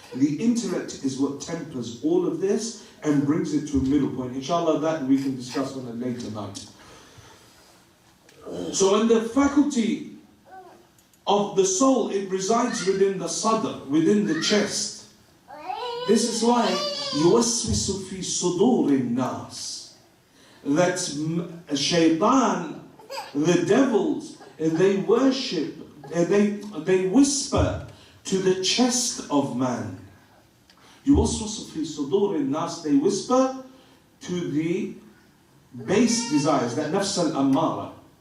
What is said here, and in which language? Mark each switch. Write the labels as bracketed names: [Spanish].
[English] The intellect is what tempers all of this and brings it to a middle point. Inshallah, that we can discuss on a later night. So when the faculty of the soul, it resides within the sadr, within the chest. This is why [Arabic] يوسوس في صدور الناس. [English] That shaitan, the devils, they worship, they whisper to the chest of man. [Arabic] يوسوس في صدور الناس, [English] they whisper to the base desires, that nafs al-ammara.